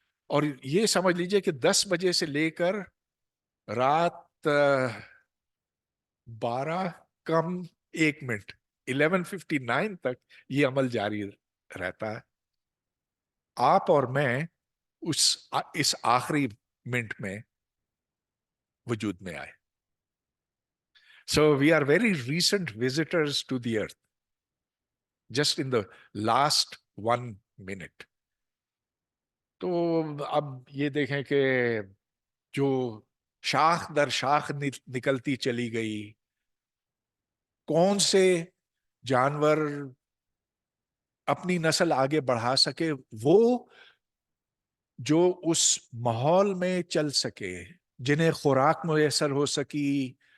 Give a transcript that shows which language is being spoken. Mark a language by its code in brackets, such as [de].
[ur] اور یہ سمجھ لیجئے کہ 10 بجے سے لے کر رات 12:01 11:59 تک یہ عمل جاری رہتا ہے. آپ اور میں اس آخری منٹ میں وجود میں آئے. [en] So we are very recent visitors to the earth, just in the last 1 minute. [ur] تو اب یہ دیکھیں کہ جو شاخ در شاخ نکلتی چلی گئی، کون سے جانور اپنی نسل آگے بڑھا سکے، وہ جو اس ماحول میں چل سکے، جنہیں خوراک میسر ہو سکی،